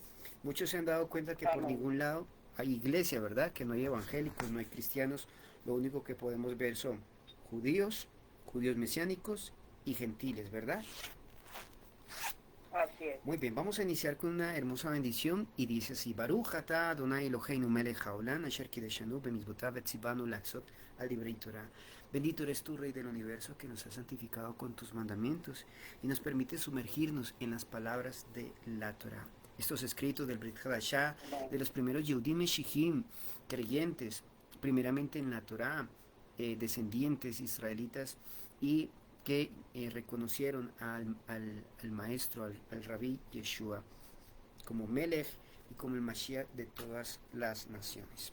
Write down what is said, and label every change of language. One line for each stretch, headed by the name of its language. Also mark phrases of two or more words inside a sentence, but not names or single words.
Spanish: Muchos se han dado cuenta que por Amén. ningún lado hay iglesia, ¿verdad? Que no hay evangélicos, no hay cristianos. Lo único que podemos ver son judíos, judíos mesiánicos y gentiles, ¿verdad? Así es. Muy bien, vamos a iniciar con una hermosa bendición y dice así:
Hebrew: ברוך אתה אדני אלהינו מלך העולם אשר קדשנו במצותיו וצונו לצות על דברי תורה.
Spanish: Bendito eres tú, Rey del Universo, que nos has santificado con tus mandamientos y nos permite sumergirnos en las palabras de la Torah. Estos escritos del
Hebrew: ברית חדשה,
Spanish: Amén. de los primeros
Hebrew: יהודים משיחיים,
Spanish: creyentes, primeramente en la Torah, descendientes israelitas y que reconocieron al maestro, al rabí Yeshua, como Melech y como el Mashiach de todas las naciones.